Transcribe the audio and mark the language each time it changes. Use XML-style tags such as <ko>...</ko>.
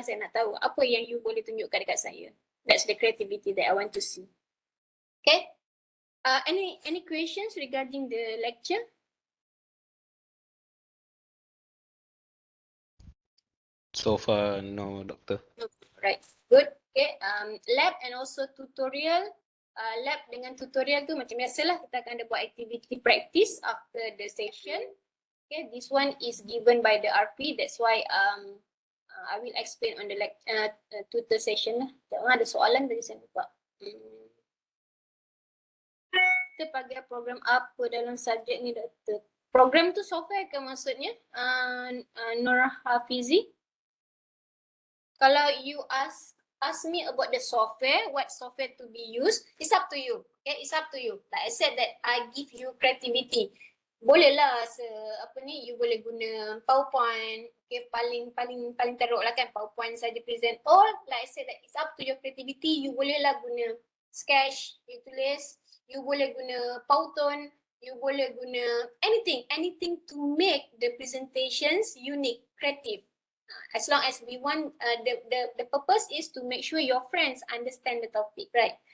<ms>Saya nak tahu apa yang you boleh tunjukkan dekat saya.</ms> <en>That's the creativity that I want to see. Okay. Any questions regarding the lecture? So far, no, doctor. Right, good. Okay, lab and also tutorial.</en> <ms>Lab dengan tutorial tu macam biasalah, kita akan ada buat activity practice</ms> <en>after the session. Okay, this one is given by the RP. That's why I will explain on the tutor session lah.</en> <ms>Ada soalan tadi saya lupa. Kita pakai program apa dalam subjek ni, doktor? Program tu software ke maksudnya? Nur Hafizi?</ms> <en>Kalau you ask me about the software, what software to be used, it's up to you. Okay, it's up to you. Like I said that I give you creativity.</en> <ms>Boleh lah you boleh guna PowerPoint. Okay, paling teruk lah kan PowerPoint saja present.</ms> <en>Or like I said that it's up to your creativity. You boleh lah guna sketch, you tulis. You boleh guna Powtoon, you boleh guna anything to make the presentations unique, creative. As long as we want, the purpose is to make sure your friends understand the topic, right?</en>